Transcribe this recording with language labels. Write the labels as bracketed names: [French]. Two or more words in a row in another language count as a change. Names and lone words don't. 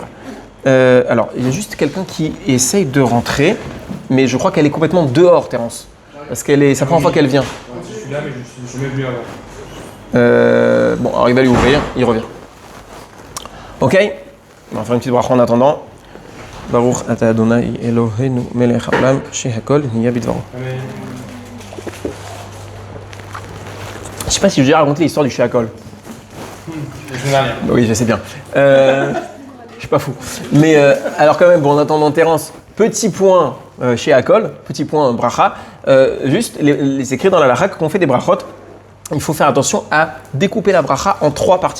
[French] Alors, il y a juste quelqu'un qui essaye de rentrer, mais je crois qu'elle est complètement dehors, Terence. Parce c'est la première fois qu'elle vient. Je suis là, mais je suis même venu avant. Bon, alors il va lui ouvrir, il revient. Ok? On va faire une petite bracha en attendant. [Hebrew] ברוך אתה ה' אלהינו מלך העולם שהכל נהיה בדברו. [French] Je sais pas si j'ai déjà raconté l'histoire du shehakol. Oui, je sais bien. Je suis pas fou. Mais alors quand même, bon, en attendant Terence, petit point chez Akol, petit point bracha, juste les écrits dans la halakha qu'on fait des brachot, il faut faire attention à découper la bracha en 3 parties.